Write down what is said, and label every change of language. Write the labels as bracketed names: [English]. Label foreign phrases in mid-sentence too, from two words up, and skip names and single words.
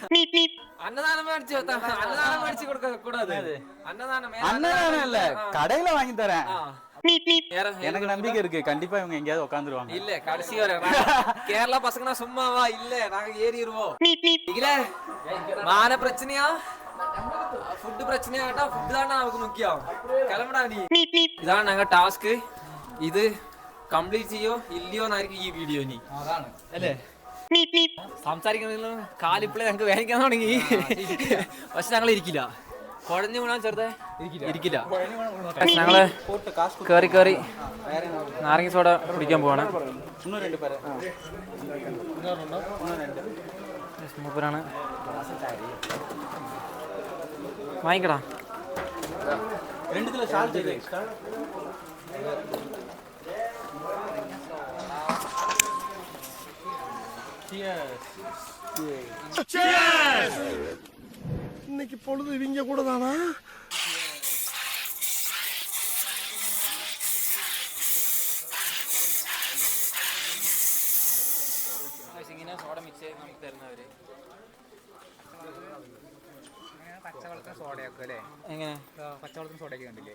[Tamil] அன்னதானம் இல்ல, கடையில வாங்கி தரேன். எனக்கு நம்பிக்கை இருக்கு, கண்டிப்பா இவங்க எங்கேயாவது உட்காந்துருவாங்க. இல்ல கடைசி வரை கேரளா பசங்க சும்மாவா இல்ல, நாங்க ஏறிடுவோம். இல்ல மான பிரச்சனையா ஃபுட் பிரச்சனையா கேட்டா ஃபுட் தானே நமக்கு முக்கியம். கிளம்புடா நீ. [Malayalam] ഇതാണ് ഞങ്ങൾ ടാസ്ക്. ഇത് കംപ്ലീറ്റ് ചെയ്യോ ഇല്ലയോ എന്നായിരിക്കും ഈ വീഡിയോ. ഇനി അല്ലേ സംസാരിക്കണമെങ്കിലും കാലിപ്പിളെ ഞങ്ങൾക്ക് വേദനിക്കാൻ തുടങ്ങി. പക്ഷെ ഞങ്ങൾ ഇരിക്കില്ല, കുഴഞ്ഞു വീണാൽ ചെറുതെ ഇരിക്കില്ല. ഞങ്ങള് കേറി കേറി നാരങ്ങ സോഡ കുടിക്കാൻ പോവാണ്. മൂപ്പരാണ് വാങ്ങിക്കടാ. [Tamil] இன்னைக்கு பொழுது இவங்க கூட தானா? [Malayalam] ഇങ്ങനെ സോഡ മിക്സ് ചെയ്ത് നമുക്ക് തരുന്നവര് പച്ചവെള്ളത്തിന് സോഡയൊക്കെ അല്ലേ? എങ്ങനെ പച്ചവെള്ളത്തിന് സോഡയൊക്കെ കണ്ടില്ലേ?